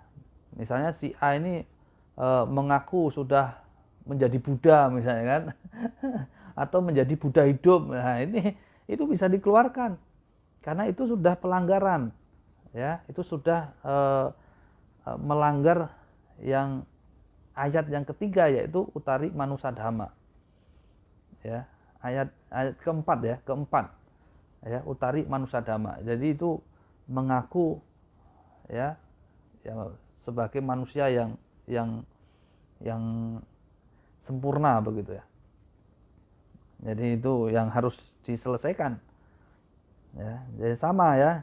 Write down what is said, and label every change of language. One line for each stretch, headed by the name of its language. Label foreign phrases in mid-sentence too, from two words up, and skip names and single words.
Indonesian: Misalnya si A ini mengaku sudah menjadi Buddha misalnya kan, atau menjadi Buddha hidup. Nah, itu bisa dikeluarkan karena itu sudah pelanggaran, ya, itu sudah melanggar yang ayat yang ketiga, yaitu
Pali: utari manusa dhamma,
Indonesian: ya, ayat keempat, ya,
Pali: utari manusa dhamma.
Indonesian: Jadi itu mengaku, ya, sebagai manusia yang sempurna begitu ya. Jadi itu yang harus diselesaikan. Ya, jadi sama ya.